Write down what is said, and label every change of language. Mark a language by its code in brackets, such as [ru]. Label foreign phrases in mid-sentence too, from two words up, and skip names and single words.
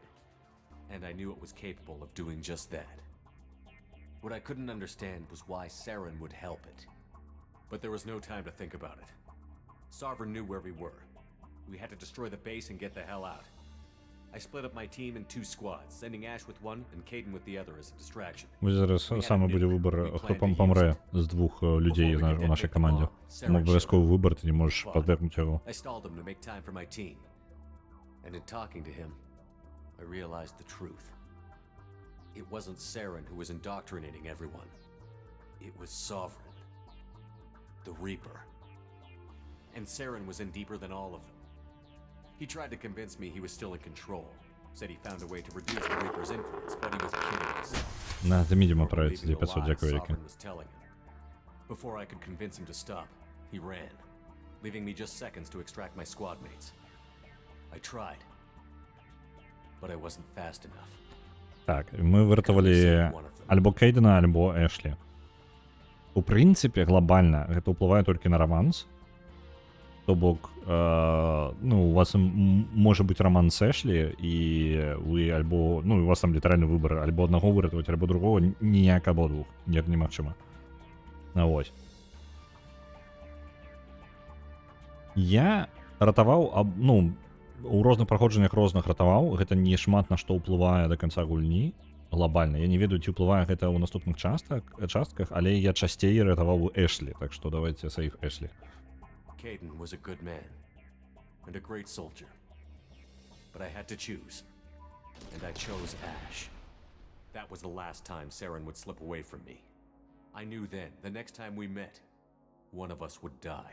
[en] And I knew it was capable of doing just that. What I couldn't understand was why Saren would help it. But there was no time to think about it. Sovereign knew where we were. We had to destroy the base and get the hell out. I split up my team in 2 squads, sending Ash with one and Caden with the other as a distraction. [uk] Ось зараз саме буде вибір, хто помре з 2 людей у нашій команді. Тому обов'язково вибір, ти не можеш подвергнути його. [en] I stalled him to make time for my team. And in talking to him, I realized the truth. It wasn't Saren who was indoctrinating everyone. It was Sovereign. The Reaper. And Saren was in deeper than all of them. He tried to convince me he was still in control. Said he found a way to reduce the Reaper's influence, but he was kidding himself. На, це мідімо Or [uk] правиться, [en] believing the 500, lies [uk] дякую, Ріки. [en] Sovereign was telling him. Before I could convince him to stop, he ran, leaving me just seconds to extract my squad mates. I tried, but I wasn't fast enough. [uk] Так, ми вирятували альбо Кейдена, альбо Ешлі. У принципі, глобально, [be] гэта ўплывае толькі на романс. [uk] То бок, у вас може бути роман з Ешлі, і ви альбо, у вас там літаральний вибір, альбо одного вирятувати, альбо другого, ніяк або двох, [be] ніяк немагчыма. [uk] Ось. [be] Я ратаваў, у розных праходжаннях розных ратаваў, гэта не шмат на што ўплывае да канца гульні, глобальна. Я не ведаю, ці ўплывае гэта ў наступных частках, але я часцей ратаваў Эшлі, так што давайте сейф Эшлі. [en] Caden was a good man and a great soldier, but I had to choose, and I chose Ash. That was the last time Saren would slip away from me. I knew then, the next time we met, one of us would die.